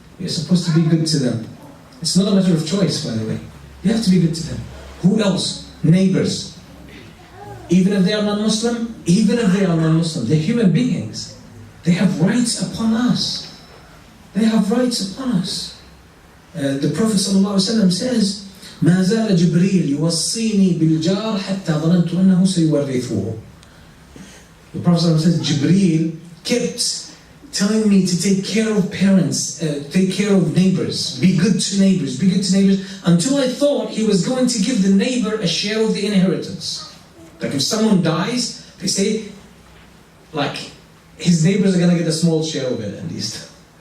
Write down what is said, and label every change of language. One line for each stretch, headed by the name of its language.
English: You're supposed to be good to them. It's not a matter of choice, by the way. You have to be good to them. Who else? Neighbors. Even if they are non-Muslim, they're human beings. They have rights upon us. They have rights upon us. The Prophet ﷺ says,
Arabic: ما زال جبريل يوصيني بالجار حتى ظننت أنه سيورثه.
English: The Prophet says, Jibreel kept telling me to take care of parents, take care of neighbors, be good to neighbors, until I thought he was going to give the neighbor a share of the inheritance. Like if someone dies, they say, like, his neighbors are going to get a small share of it at least.